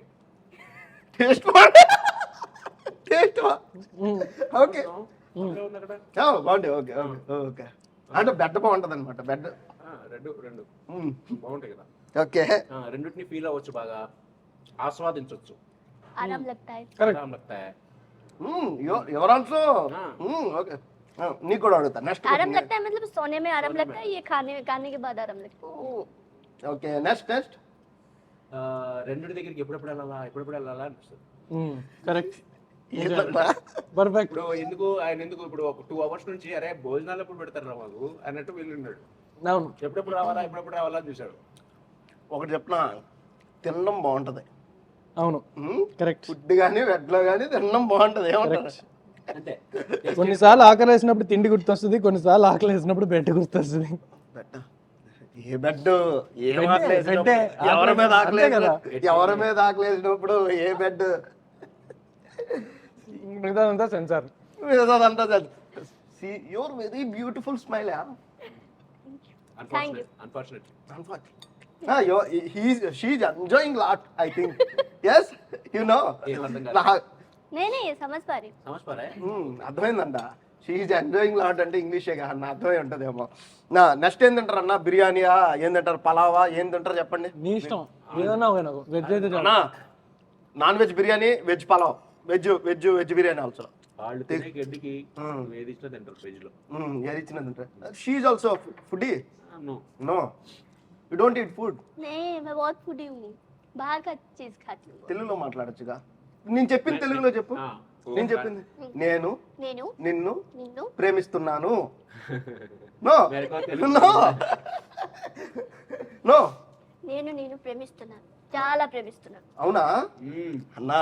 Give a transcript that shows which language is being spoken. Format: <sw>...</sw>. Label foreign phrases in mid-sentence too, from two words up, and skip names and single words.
<en>taste taste okay బాగుంటాయి. okay okay okay.</en> <te>అంటే బెడ్ బాగుంటది అనమాట. బెడ్ రెండు బాగుంటాయి కదా. ఓకే. రెండింటిని ఫీల్ అవ్వచ్చు, బాగా ఆస్వాదించవచ్చు.</te> <hi>आराम लगता है. ఆరాం लगता है.</hi> <en>your also okay.</en> <te>నీకు కూడా అడుగుతా నెక్స్ట్.</te> <hi>आराम लगता है मतलब सोने में आराम लगता है, ये खाने के बाद आराम लगता है.</hi> <en>okay next.</en> <te>రెండింటి దగ్గరికి ఎప్పుడెప్పుడు వెళ్ళాలా అనిపిస్తుంది.</te> <en>correct, perfect.</en> <te>ఇప్పుడు ఆయన ఎందుకు ఇప్పుడు ఒక 2 hours నుంచి అరే భోజనాలు ఎప్పుడు పెడతారు రా మాకు అన్నట్టు వెళ్ళిన్నాడు. అవును, ఎప్పుడెప్పుడు రావాలా అని చూశాడు. ఒకటి చెప్పనా, తినడం బాగుంటది. అవును కరెక్ట్. ఫుడ్ కానీ బెడ్లో కానీ తినడం బాగుంటది. ఏమంటారు? అంతే. కొన్నిసార్లు ఆకలి వేసినప్పుడు తిండి గుర్తొస్తుంది, కొన్నిసార్లు ఆకలి వేసినప్పుడు బెడ్ గుర్తొస్తుంది. ఏ బెడ్ ఎవరి మీద ఆకలేసినప్పుడు ఏ బెడ్ మిగతాదంతా సెన్సార్. మిగతాదంతా</te> <en>your very beautiful smile.</en> <te>అన్ఫార్చునేట్లీ</te> <en>she's enjoying lot, I think. Yes, you know.</en> <hi>नहीं समझ पा रही.</hi> <te>అర్థమైందంట.</te> <en>she's enjoying lot</en> <te>అంటే ఇంగ్లీషే కదా అన్న, అర్థమై ఉంటదేమో. నెక్స్ట్ ఏం తింటారు అన్న? బిర్యానీయా, ఏం తింటారు? పలావా, ఏం తింటారు చెప్పండి. నీ ఇష్టం ఏదన్నా. వెజ్ అయితే</te> <en>non veg</en> <te>బిర్యానీ, వెజ్ పలావ్, వెజ్ బిర్యానీ ఆల్సో. వాళ్ళు తినే గడ్డికి ఏది ఇష్టం తింటారు వెజ్ లో. ఏది ఇచ్చినా తింటారు.</te> <en>she's also foodie? No, you don't eat food.</en> <hi>नहीं मैं बहुत फूडी हूँ, बाहर का चीज खाती हूँ.</hi> <te>తెలుగులో మాట్లాడొచ్చుగా. నేను చెప్పింది తెలుగులో చెప్పు. నేను చెప్పింది నేను నిన్ను ప్రేమిస్తున్నాను.</te> <en>no no no,</en> <te>నేను ప్రేమిస్తున్నాను, చాలా ప్రేమిస్తున్నాను. అవునా అన్నా?</te>